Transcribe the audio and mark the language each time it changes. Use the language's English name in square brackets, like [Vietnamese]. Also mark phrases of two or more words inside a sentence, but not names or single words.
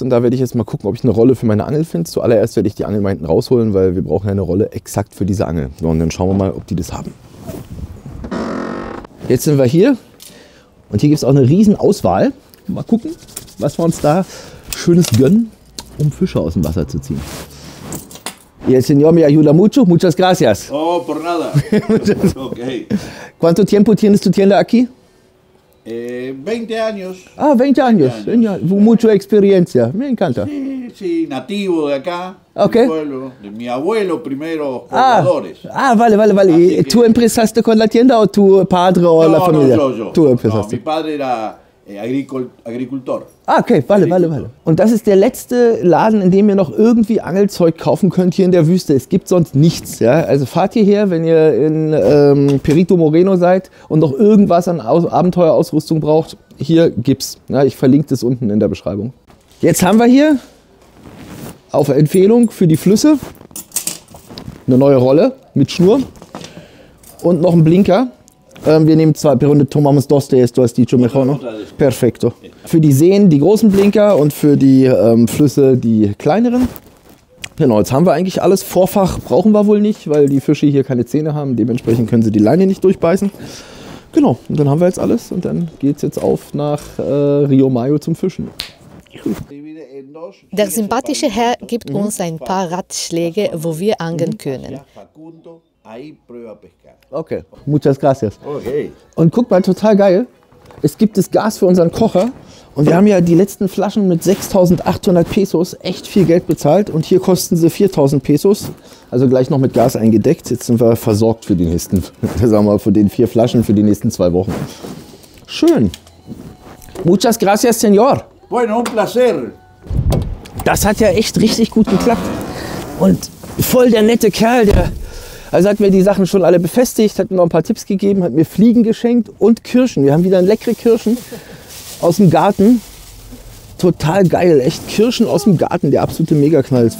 [German] Und da werde ich jetzt mal gucken, ob ich eine Rolle für meine Angel finde. Zuallererst werde ich die Angel mal hinten rausholen, weil wir brauchen ja eine Rolle exakt für diese Angel. So, und dann schauen wir mal, ob die das haben. Jetzt sind wir hier. Und hier gibt es auch eine riesen Auswahl. Mal gucken, was wir uns da Schönes gönnen, um Fische aus dem Wasser zu ziehen. [Spanish] Y el señor me ayuda mucho. Muchas gracias. Oh, por nada. Okay. ¿Cuánto tiempo tienes tu tienda aquí? 20 años. Ah, 20 años. 20 años. Mucha experiencia. Me encanta. Sí, nativo de acá. Okay. Del pueblo, de mi abuelo primero, pobladores. Vale. Así ¿Tú que- empezaste con la tienda o tu padre o la familia? yo. Tú No, empezaste. mi padre era agricultor. Ah, okay, vale. [German] Und das ist der letzte Laden, in dem ihr noch irgendwie Angelzeug kaufen könnt hier in der Wüste. Es gibt sonst nichts. Ja? Also fahrt hierher, wenn ihr in Perito Moreno seid und noch irgendwas an Abenteuerausrüstung braucht. Hier gibt's. Ja, ich verlinke das unten in der Beschreibung. Jetzt haben wir hier auf Empfehlung für die Flüsse eine neue Rolle mit Schnur und noch einen Blinker. Wir nehmen zwei, [Spanish] pero tomamos dos de esto, has dicho mejor, no? Perfecto. [German] Für die Seen die großen Blinker und für die Flüsse die kleineren. Genau, jetzt haben wir eigentlich alles. Vorfach brauchen wir wohl nicht, weil die Fische hier keine Zähne haben. Dementsprechend können sie die Leine nicht durchbeißen. Genau, und dann haben wir jetzt alles und dann geht es jetzt auf nach Rio Maggio zum Fischen. Der sympathische Herr gibt uns ein paar Ratschläge, wo wir angeln können. [Spanish] Okay, muchas gracias. Okay. [German] Und guck mal, total geil. Es gibt das Gas für unseren Kocher. Und wir haben ja die letzten Flaschen mit 6.800 Pesos echt viel Geld bezahlt. Und hier kosten sie 4.000 Pesos. Also gleich noch mit Gas eingedeckt. Jetzt sind wir versorgt für die nächsten, sagen wir, für den 4 Flaschen für die nächsten 2 Wochen. Schön. [Spanish] Muchas gracias, señor. Bueno, un placer. [German] Das hat ja echt richtig gut geklappt. Und voll der nette Kerl, der hat mir die Sachen schon alle befestigt, hat mir noch ein paar Tipps gegeben, hat mir Fliegen geschenkt und Kirschen. Wir haben wieder leckere Kirschen aus dem Garten. Total geil, echt Kirschen aus dem Garten, der absolute Megaknall.